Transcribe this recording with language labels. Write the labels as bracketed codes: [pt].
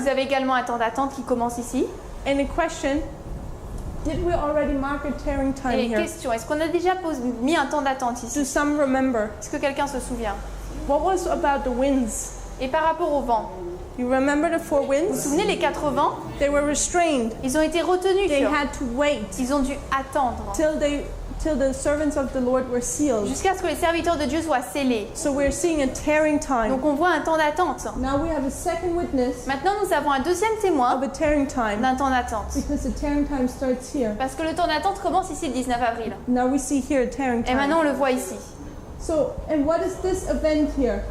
[fr] vous avez également un temps d'attente qui commence ici. [en] And a question, did we already mark a tearing time [fr] Et [en] here? [fr] question, est-ce qu'on a déjà mis un temps d'attente ici? [en] Do some remember? [fr] Est-ce que quelqu'un se souvient? [en] What was about the winds? [fr] Et par rapport au vent, [en] You remember the 4 [fr] vous vous [en] winds? [fr] souvenez les 4 vents? [en] They were restrained. [fr] Ils ont été retenus. [en] They had to wait [fr] Ils ont dû attendre [en] till the servants of the Lord were sealed. [fr] jusqu'à ce que les serviteurs de Dieu soient scellés. [en] So we're seeing a tearing time. [fr] Donc on voit un temps d'attente. [en] Now we have a second witness [fr] Maintenant nous avons un deuxième témoin [en] of a tearing time [fr] d'un temps d'attente. [en] because the tearing time starts here. [fr] Parce que le temps d'attente commence ici le 19 avril. [en] Now we see here a tearing [fr] Et maintenant [en] time. [fr] on le voit ici. [en] So, and what is this event here?